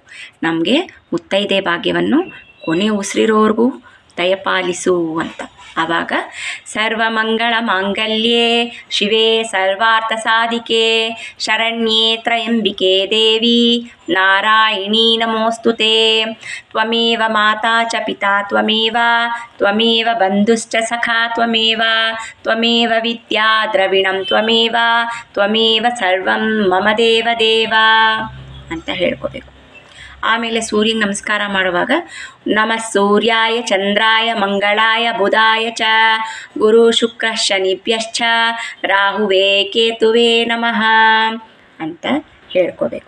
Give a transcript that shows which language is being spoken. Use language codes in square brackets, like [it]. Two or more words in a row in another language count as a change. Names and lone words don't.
[kn] ನಮಗೆ ಮುತ್ತೈದೆ ಭಾಗ್ಯವನ್ನು ಕೊನೆ ಉಸಿರಿರೋವರೆಗೂ ದಯಪಾಲಿಸು ಅಂತ. [sa] ಆವಾಗ ಸರ್ವಮಂಗಳ ಮಾಂಗಲ್ಯೆ ಶಿವೆ ಸರ್ವಾರ್ಥ ಸಾಧಿಕೆ ಶರಣ್ಯೇ ತ್ರಯಂಬಿಕೆ ದೇವಿ ನಾರಾಯಣೀ ನಮೋಸ್ತುತೆ. ತ್ವಮೇವ ಮಾತಾ ಚ ಪಿತಾ ತ್ವಮೇವ ಬಂಧುಶ್ಚ ಸಖಾ ತ್ವಮೇವ ವಿದ್ಯಾ ದ್ರವಿಣಂ ತ್ವಮೇವ ಸರ್ವಂ ಮಮ ದೇವ [kn] ಅಂತ ಹೇಳ್ಕೋಬೇಕು. ಆಮೇಲೆ ಸೂರ್ಯನ ನಮಸ್ಕಾರ ಮಾಡುವಾಗ [sa] ನಮಃ ಸೂರ್ಯಾಯ ಚಂದ್ರಾಯ ಮಂಗಳಾಯ ಬುಧಾಯ ಚ ಗುರು ಶುಕ್ರ ಶನಿಭ್ಯಶ್ಚ ರಾಹುವೇ ಕೇತುವೇ ನಮಃ [kn] ಅಂತ ಹೇಳ್ಕೋಬೇಕು.